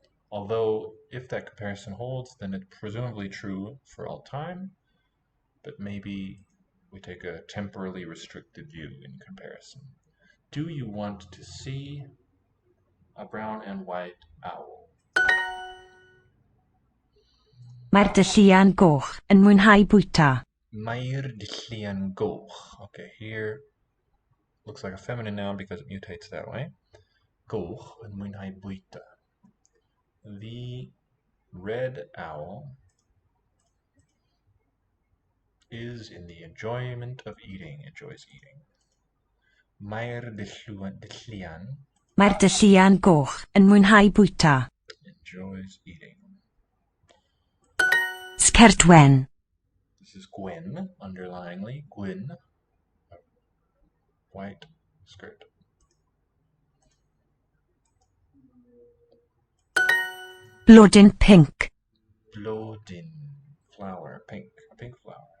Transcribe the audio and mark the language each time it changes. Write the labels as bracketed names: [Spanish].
[English] Although, if that comparison holds, then it's presumably true for all time, but maybe we take a temporally restricted view in comparison. Do you want to see a brown and white owl? [Welsh] Mae'r dylluan goch yn mwynhau bwyta. Mae'r dylluan goch. [English] Okay, here looks like a feminine noun because it mutates that way. [Welsh] Goch yn mwynhau bwyta. [English] The red owl is in the enjoyment of eating, enjoys eating. [Welsh] Mae'r dylluan Mae'r dylluan goch yn mwynhau bwyta. [English] enjoys eating. [Welsh] Sgert wen. [English] This is Gwen, underlyingly. Gwyn, white skirt. [Welsh] Blodyn pink. [English] Blodyn, flower, pink, a pink flower.